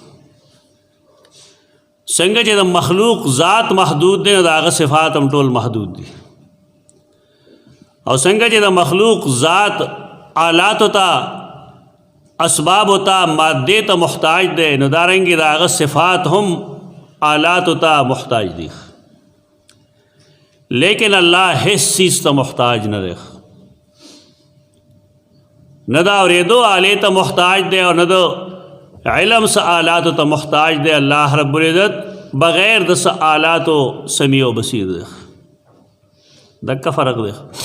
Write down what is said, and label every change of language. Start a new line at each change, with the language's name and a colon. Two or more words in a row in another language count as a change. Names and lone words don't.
Pashto: څنګه چې د مخلوق ذات محدود دی نو د هغه صفات هم ټول محدود دي، او څنګه چې د مخلوق ذات آلاتو ته اسبابو ته مادې ته محتاج دی، نو دارنګې د هغه صفات هم آلاتو ته محتاج دي. لیکن اللہ ہیڅ چیز ته محتاج نه دی، نه د اورېدو آلې ته محتاج دی او نه د علم څه آلاتو ته محتاج دی. الله رب العزت بغیر د څه آلاتو سمیع و بصیر دی. دکه فرق دی.